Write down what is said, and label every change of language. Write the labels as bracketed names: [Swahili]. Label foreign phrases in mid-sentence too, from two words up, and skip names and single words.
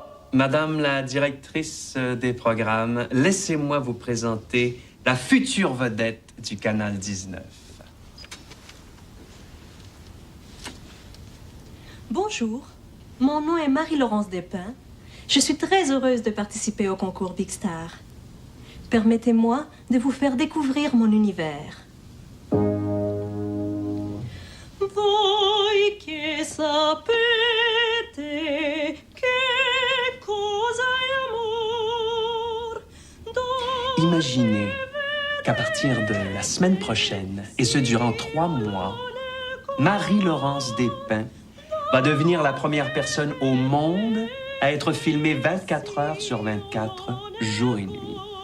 [French] Madame la directrice des programmes, laissez-moi vous présenter la future vedette du Canal 19. Bonjour, mon nom est Marie-Laurence Despins. Je suis très heureuse de participer au concours Big Star. Permettez-moi de vous faire découvrir mon univers. [Italian] Voi che sapete che cosa è amor. [French] Imaginez qu'à partir de la semaine prochaine, et ce durant 3 mois, Marie-Laurence Despins va devenir la première personne au monde à être filmée 24 heures sur 24, jour et nuit.